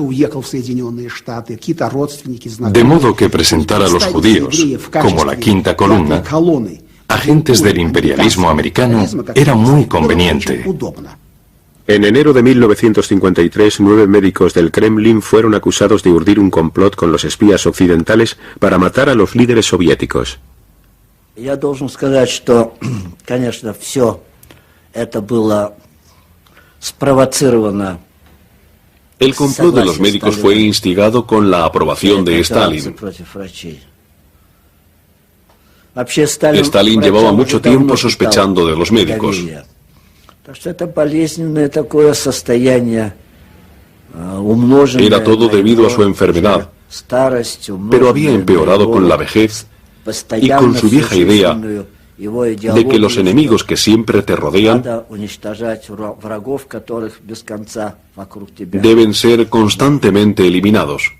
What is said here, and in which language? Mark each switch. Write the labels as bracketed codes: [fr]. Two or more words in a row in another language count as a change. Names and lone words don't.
[es] De modo que presentar a los judíos como la quinta columna, agentes del imperialismo americano, era muy conveniente. En enero de 1953, 9 médicos del Kremlin fueron acusados de urdir un complot con los espías occidentales para matar a los líderes soviéticos. [ru] Я должен сказать, что, конечно, все это было спровоцировано. [es] El complot de los médicos fue instigado con la aprobación de Stalin. Stalin llevaba mucho tiempo sospechando de los médicos. Era todo debido a su enfermedad, pero había empeorado con la vejez y con su vieja idea de que los enemigos que siempre te rodean deben ser constantemente eliminados.